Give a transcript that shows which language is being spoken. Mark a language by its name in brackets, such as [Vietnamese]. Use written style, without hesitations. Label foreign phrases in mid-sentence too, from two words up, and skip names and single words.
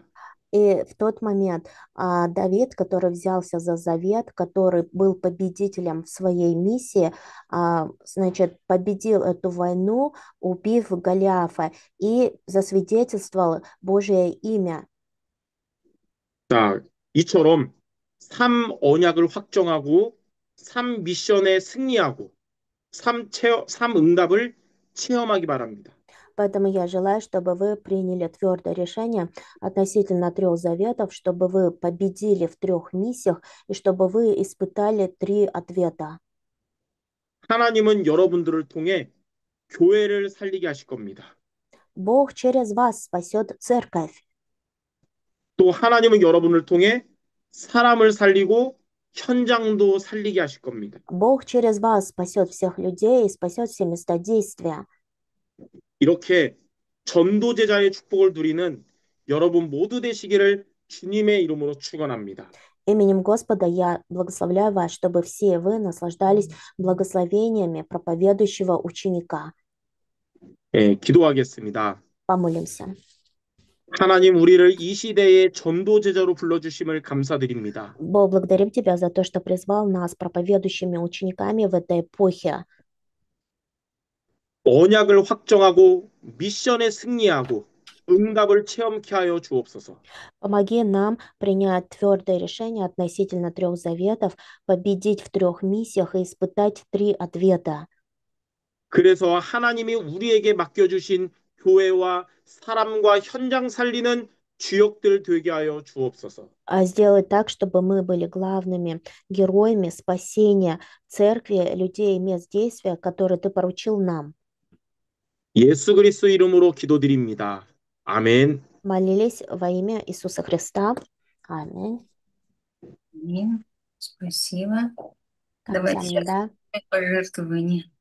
[Russian] И в тот момент Давид, который взялся за завет, который был победителем в своей миссии, значит, победил эту войну, убив Голиафа, и засвидетельствовал Божие имя. [Korean] 자, 이처럼 삶 언약을 확정하고 삶 미션에 승리하고 삶 응답을 체험하기 바랍니다. [Russian] Поэтому я желаю, чтобы вы приняли твердое решение относительно трех заветов, чтобы вы победили в трех миссиях и чтобы вы испытали три ответа. [Korean] 하나님은 여러분들을 통해 교회를 살리게 하실 겁니다. [Russian] Бог через вас спасет церковь. [Korean] 또 하나님은 여러분을 통해 사람을 살리고 현장도 살리게 하실 겁니다. [Russian] Бог через вас спасет всех людей и спасет все места действия. [Korean] 이렇게 전도제자의 축복을 누리는 여러분 모두 되시기를 주님의 이름으로 축원합니다. [Russian] Именем Господа я благословляю вас, чтобы все вы наслаждались благословениями проповедующего ученика. [Korean] 예, 기도하겠습니다. [Russian] Помолимся. [Korean] 하나님 우리를 이 시대의 전도제자로 불러주심을 감사드립니다. [Russian] Бог, благодарим Тебя за то, что призвал нас проповедующими учениками в этой эпохе. [Korean] 언약을 확정하고 미션에 승리하고 응답을 체험케 하여 주옵소서. [Russian] Помоги нам принять твердое решение относительно 3 заветов, победить в 3 миссиях и испытать 3 ответа. [Korean] 그래서 하나님이 우리에게 맡겨주신 교회와 사람과 현장 살리는 주역들 되게 하여 주옵소서. [Russian] Сделать так, чтобы мы были главными героями спасения церкви, людей и мест действия, которые ты поручил нам. [Korean] 예수 그리스도 이름으로 기도드립니다. 아멘. [Russian] Молились во имя Иисуса Христа. Аминь. Аминь. Спасибо. Давайте сейчас [Korean] 감사합니다. [Russian] пожертвования.